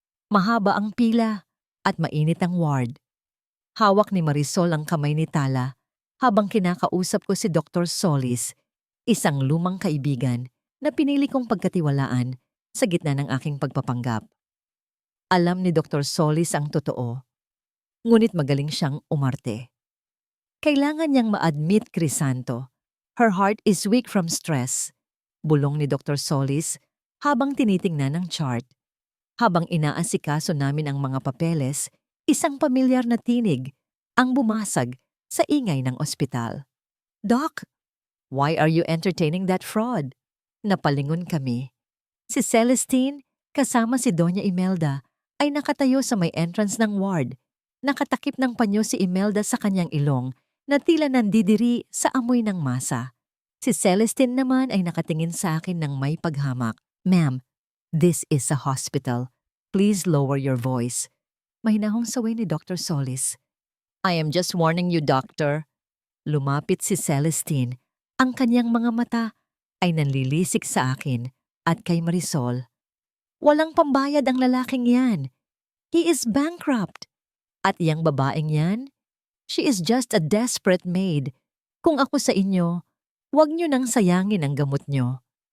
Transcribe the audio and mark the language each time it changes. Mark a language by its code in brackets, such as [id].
[tl] Mahaba ang pila at mainit ang ward. Hawak ni Marisol ang kamay ni Tala habang kinakausap ko si Dr. Solis, isang lumang kaibigan na pinili kong pagkatiwalaan sa gitna ng aking pagpapanggap. Alam ni Dr. Solis ang totoo, ngunit magaling siyang umarte. Kailangan niyang ma-admit, Crisanto. [en] Her heart is weak from stress. [tl] Bulong ni Dr. Solis habang tinitingnan ang chart. Habang inaasikaso namin ang mga papeles, isang pamilyar na tinig ang bumasag sa ingay ng ospital. [en] "Doc, why are you entertaining that fraud?" [tl] Napalingon kami. Si Celestine, kasama si Doña Imelda, ay nakatayo sa may entrance ng ward. Nakatakip ng panyo si Imelda sa kanyang ilong na tila nandidiri sa amoy ng masa. Si Celestine naman ay nakatingin sa akin ng may paghamak. [en] Ma'am, this is a hospital. Please lower your voice. [tl] Mahinahong saway ni Dr. Solis. [en] I am just warning you, doctor. [tl] Lumapit si Celestine. Ang kanyang mga mata ay nanlilisik sa akin at kay Marisol. Walang pambayad ang lalaking yan. [en] He is bankrupt. [tl] At yang babaeng yan, [en] she is just a desperate maid. [tl] Kung ako sa inyo, huwag nyo nang sayangin ang gamot nyo.